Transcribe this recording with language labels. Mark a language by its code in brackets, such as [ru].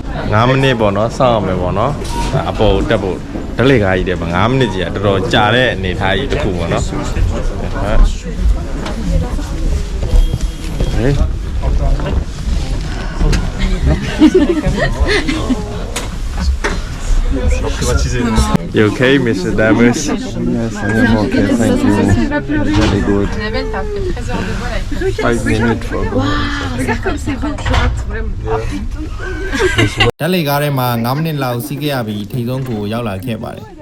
[my] 9 မိနစ်ပေါ့နော်စောင့်ရမယ်ပေါ့နော်အပေါ်တက်ဖို့တက်လေကားကြီးတယ်9မိနစ်ကြီးကတော်တော်ကြာတဲ့အနေထားကြီးတစ်ခုပေါ့နော်ဟဲ့ [en] You okay, Mr. Damus? Yes, I am okay. Thank you. Very good. [fr] Annabelle, t'as fait 13 heures de vol avec [en] 5 minutes for [fr] Regarde comme c'est beau, tu rates vraiment. [my] တက်လေကားထဲမှာ9မိနစ်လောက်စီးခဲ့ရပြီးထိတ်ဆုံးကိုရောက်လာခဲ့ပါတယ်